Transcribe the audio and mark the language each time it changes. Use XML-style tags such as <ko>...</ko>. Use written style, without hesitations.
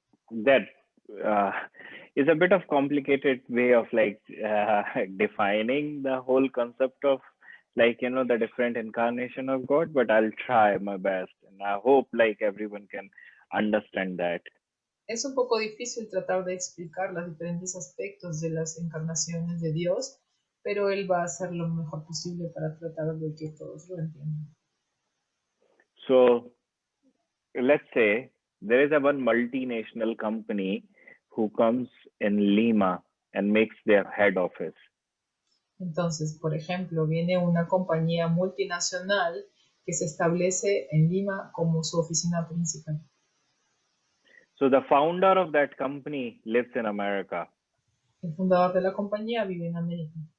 <en>That is a bit of complicated way of defining the whole concept of the different incarnation of God, but I'll try my best, and I hope everyone can understand that.</en> <es>Es un poco difícil tratar de explicar los diferentes aspectos de las encarnaciones de Dios, pero Él va a hacer lo mejor posible para tratar de que todos lo entiendan.</es> <en>So, let's say there is one multinational company who comes in Lima and makes their head office.</en> <es>Entonces, por ejemplo, viene una compañía multinacional que se establece en Lima como su oficina principal.</es> <en>So the founder of that company lives in America.</en> <es>El fundador de la compañía vive en América.</es>